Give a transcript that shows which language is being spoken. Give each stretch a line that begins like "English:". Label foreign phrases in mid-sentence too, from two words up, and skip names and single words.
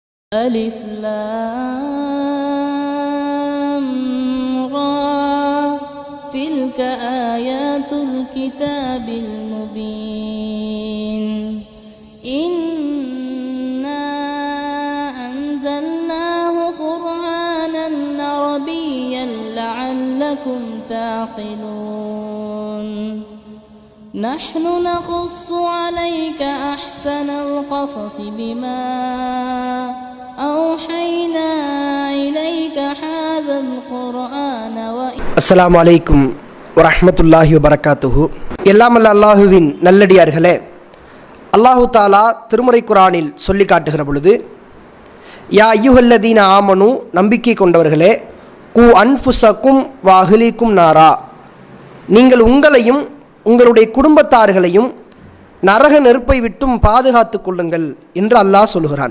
Arabic: ألف لام را تلك آيات الكتاب المبين إنا أنزلناه قرآنا عربيا لعلكم تعقلون نحن نقص عليك أحسن القصص بما أوحينا إليك هذا القرآن السلام عليكم ورحمة الله وبركاته.
Tamil: எல்லாம் அல்ல அல்லாஹுவின் நல்லடியார்களே, அல்லாஹு தாலா திருமுறை குரானில் சொல்லி காட்டுகிற பொழுது,
Arabic: يا أيها الذين آمنوا,
Tamil: நம்பிக்கை கொண்டவர்களே,
Arabic: قوا أنفسكم وأهليكم نارا,
Tamil: நீங்கள் உங்களையும் உங்களுடைய குடும்பத்தார்களையும் நரக நெருப்பை விட்டும் பாதுகாத்து கொள்ளுங்கள் என்று அல்லாஹ் சொல்கிறான்.